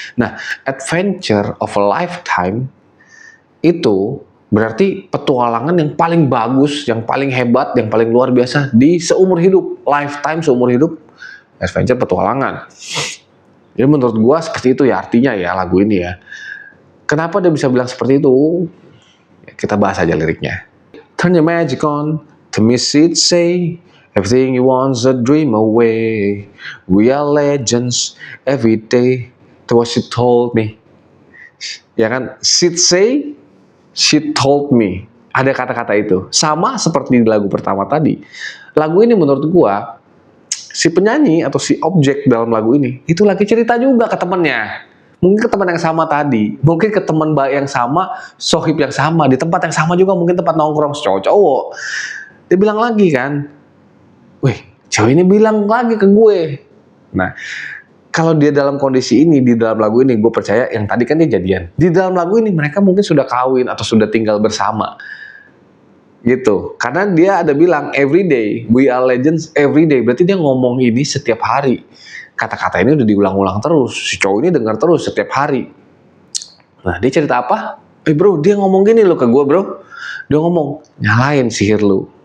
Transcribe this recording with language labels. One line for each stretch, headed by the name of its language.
Indonesian: Nah, adventure of a lifetime itu berarti petualangan yang paling bagus, yang paling hebat, yang paling luar biasa di seumur hidup. Lifetime, seumur hidup, adventure, petualangan. Jadi menurut gua seperti itu ya artinya ya lagu ini ya. Kenapa dia bisa bilang seperti itu? Ya, kita bahas aja liriknya.
English: Turn your magic on, to miss it say, everything you want's a dream away. We are legends every day. That's what she told me.
Indonesian: Ya kan?
English: She'd say, she told me.
Indonesian: Ada kata-kata itu. Sama seperti di lagu pertama tadi. Lagu ini menurut gua, si penyanyi atau si objek dalam lagu ini, itu lagi cerita juga ke temennya. Mungkin ke teman yang sama tadi. Mungkin ke teman baik yang sama, sohib yang sama. Di tempat yang sama juga, mungkin tempat nongkrong cowok-cowok. Dia bilang lagi kan, wih, cewek ini bilang lagi ke gue. Nah, kalau dia dalam kondisi ini, di dalam lagu ini, gue percaya yang tadi kan dia jadian. Di dalam lagu ini mereka mungkin sudah kawin atau sudah tinggal bersama. Gitu. Karena dia ada bilang,
English: every day, we are legends every day.
Indonesian: Berarti dia ngomong ini setiap hari. Kata-kata ini udah diulang-ulang terus. Si cowok ini dengar terus setiap hari. Nah, dia cerita apa? Bro, dia ngomong gini lo ke gue bro. Dia ngomong, nyalain sihir lu.